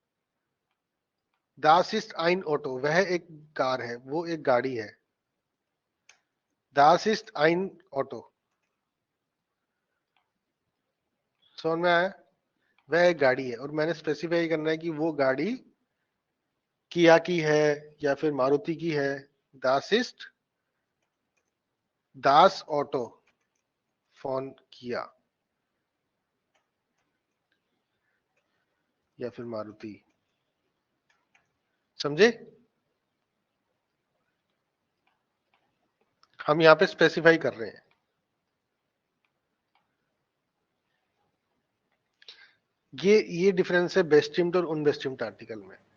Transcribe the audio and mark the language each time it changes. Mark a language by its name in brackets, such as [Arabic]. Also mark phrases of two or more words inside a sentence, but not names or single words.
[German] das ist ein Auto, [Hindi] वह एक कार है, वो एक गाड़ी है, [German] Das ist ein Auto. [Hindi] समझ में आया? वह एक गाड़ी है और मैंने स्पेसिफाई करना है कि वो गाड़ी किया की है या फिर मारुति की है. [German] Das ist das Auto von Kia [Hindi] या फिर [German] मारुति. [Hindi] समझे? हम यहाँ पे स्पेसिफाई कर रहे हैं. ये डिफरेंस है बेस्टिम्ड और अनबेस्टिम्ड आर्टिकल में.